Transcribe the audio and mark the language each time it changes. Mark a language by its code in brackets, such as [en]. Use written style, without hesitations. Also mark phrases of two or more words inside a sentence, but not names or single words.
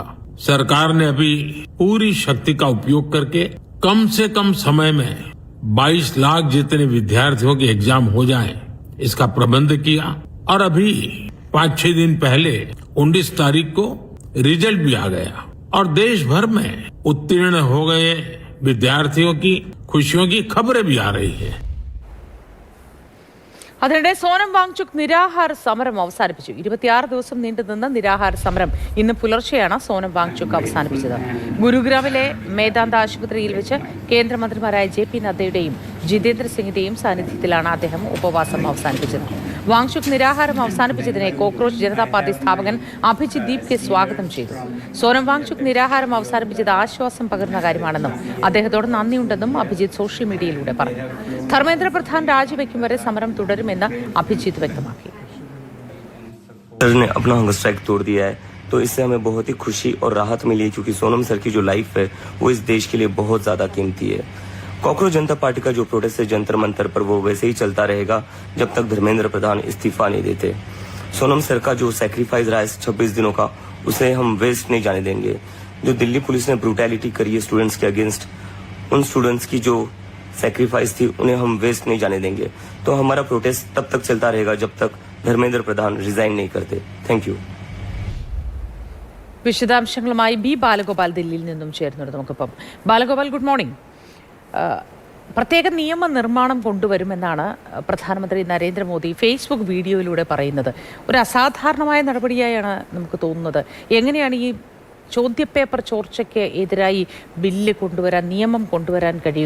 [hi] सरकार ने अभी पूरी शक्ति का उपयोग करके कम से कम समय में 22 लाख जितने विद्यार्थियों के एग्जाम हो जाएं, इसका प्रबंध किया. और अभी 5-6 दिन पहले 19 तारीख को रिजल्ट भी आ गया और देश भर में उत्तीर्ण हो गए विद्यार्थियों की खुशियों की खबरें भी आ रही है. [ml] അതിനിടെ സോനം വാങ്ചുക് നിരാഹാര സമരം അവസാനിപ്പിച്ചു. 26 ദിവസം നീണ്ടുനിന്ന നിരാഹാര സമരം ഇന്ന് പുലർച്ചെയാണ് സോനം വാങ്ചുക് അവസാനിപ്പിച്ചത്. ഗുരുഗ്രാമിലെ മേദാന്ത ആശുപത്രിയിൽ വെച്ച് കേന്ദ്രമന്ത്രിമാരായ JP നദ്ദയുടെയും ജിതേന്ദ്ര സിംഗിന്റെയും സാന്നിധ്യത്തിലാണ് അദ്ദേഹം ഉപവാസം അവസാനിപ്പിച്ചത്. വാങ്ചുക് നിരാഹാരം അവസാനിപ്പിച്ചതിനെ കോക്രോച്ച് ജനതാ പാർട്ടി സ്ഥാപകൻ അഭിജിത് ദീപ് സ്വാഗതം ചെയ്തു. സോനം വാങ്ചുക് നിരാഹാരം അവസാനിപ്പിച്ചത് ആശ്വാസം പകർന്ന കാര്യമാണെന്നും അദ്ദേഹത്തോട് നന്ദിയുണ്ടെന്നും അഭിജിത്ത് [en] social media-യിലൂടെ [ml] പറഞ്ഞു. ധർമ്മേന്ദ്ര പ്രധാൻ രാജിവെക്കും വരെ സമരം തുടരുമെന്ന് അഭിജിത്ത് വ്യക്തമാക്കി. [hi] सर ने अपना [en] hunger strike [hi] तोड़ दिया है, तो इससे हमें बहुत ही खुशी और राहत मिली है, क्योंकि सोनम सर की जो लाइफ है वो इस देश के लिए बहुत ज्यादा कीमती है. कॉकरोच जनता पार्टी का जो प्रोटेस्ट है जंतर मंतर पर, वो वैसे ही चलता रहेगा जब तक धर्मेंद्र प्रधान इस्तीफा नहीं देते. सोनम सर का जो सैक्रिफाइस रहा है 26 दिनों का, उसे हम वेस्ट नहीं जाने देंगे. जो दिल्ली पुलिस ने ब्रूटैलिटी करी है स्टूडेंट्स के अगेंस्ट, उन स्टूडेंट्स की जो सैक्रिफाइस थी उन्हें हम वेस्ट नहीं जाने देंगे. तो हमारा प्रोटेस्ट तब तक चलता रहेगा जब तक धर्मेंद्र प्रधान रिजाइन नहीं करते. [en] thank you. [ml] വിശദാംശങ്ങളുമായി ബി ബാലഗോപാൽ ദില്ലിയിൽ നിന്നും ചേർന്നുണ്ട് നമുക്കിപ്പം. ബാലഗോപാൽ, [en] good morning. [ml] പ്രത്യേക നിയമനിർമ്മാണം കൊണ്ടുവരുമെന്നാണ് പ്രധാനമന്ത്രി നരേന്ദ്രമോദി ഫേസ്ബുക്ക് വീഡിയോയിലൂടെ പറയുന്നത്. ഒരു അസാധാരണമായ നടപടിയായാണ് നമുക്ക് തോന്നുന്നത്. എങ്ങനെയാണ് ഈ ചോദ്യപേപ്പർ ചോർച്ചയ്ക്ക് എതിരായി ബില്ല് കൊണ്ടുവരാൻ, നിയമം കൊണ്ടുവരാൻ കഴിയുക?